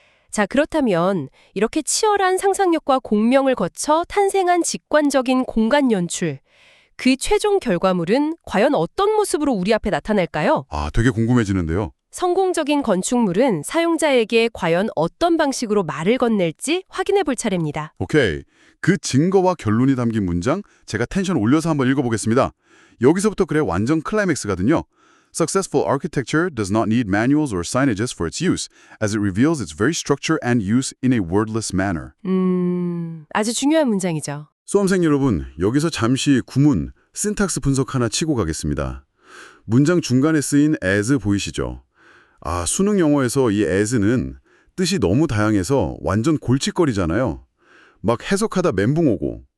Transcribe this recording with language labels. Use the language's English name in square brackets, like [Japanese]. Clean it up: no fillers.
[Korean] 자, 그렇다면 이렇게 치열한 상상력과 공명을 거쳐 탄생한 직관적인 공간 연출, 그 최종 결과물은 과연 어떤 모습으로 우리 앞에 나타날까요? 아, 되게 궁금해지는데요. 성공적인 건축물은 사용자에게 과연 어떤 방식으로 말을 건넬지 확인해 볼 차례입니다. 오케이. 그 증거와 결론이 담긴 문장 제가 텐션 올려서 한번 읽어보겠습니다. 여기서부터 그래 완전 클라이맥스거든요. [English] Successful architecture does not need manuals or signages for its use, as it reveals its very structure and use in a wordless manner. [Korean] 아주 중요한 문장이죠. 수험생 여러분, 여기서 잠시 구문, 신탁스 분석 하나 치고 가겠습니다. 문장 중간에 쓰인 as 보이시죠? 아, 수능 영어에서 이 as는 뜻이 너무 다양해서 완전 골칫거리잖아요. 막 해석하다 멘붕 오고.